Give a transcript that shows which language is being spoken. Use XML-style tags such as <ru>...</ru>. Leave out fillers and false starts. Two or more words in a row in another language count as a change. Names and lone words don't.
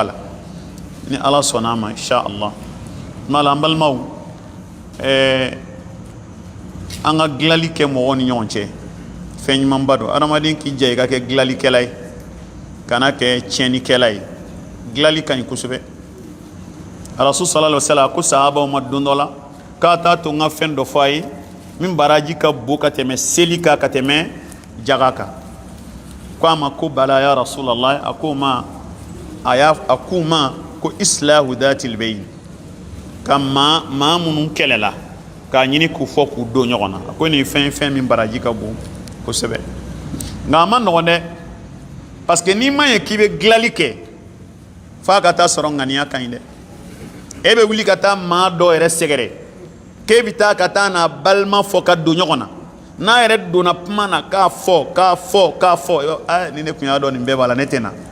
<bm>la ni ala sɔnna a ma</bm> <ar>insha Allah</ar> <bm>tuma la an balimaw an ka dilanli kɛ mɔgɔw ni ɲɔgɔn cɛ fɛn ɲumanba don adamaden k'i ja i ka kɛ dilanlikɛla ye kana kɛ tiɲɛnikɛla ye dilanli ka ɲi kosɛbɛ rasul</bm> <ar>sallallahu alaihi wasallam</ar> <bm>ko sahabaw ma don dɔ la k'a t'a to n ka fɛn dɔ fɔ a ye min baraji ka bon ka tɛmɛ seli kan ka tɛmɛ jaga kan ko a ma ko</bm> <ar>bala ya rasulallah</ar> <bm>a ko ma ko</bm> <ar>islahu dhatil bayn</ar> <bm>ka maa minnu kɛlɛla k'a ɲini k'u fɔ k'u don ɲɔgɔn na a ko nin fɛn min baraji ka bon kosɛbɛ nka a ma nɔgɔn dɛ</bm> <fr>parce que</fr> <bm>n'i ma ɲɛ k'i bɛ dilanli kɛ f'a ka taa sɔrɔ ŋaniya ka ɲi dɛ e bɛ wuli ka taa maa dɔ yɛrɛ sɛgɛrɛ k'e bɛ taa ka taa n'a balima fɔ ka don ɲɔgɔn na n'a yɛrɛ donna kuma na k'a fɔ ni ne tun y'a dɔn nin bɛɛ b'a la ne tɛ na</bm>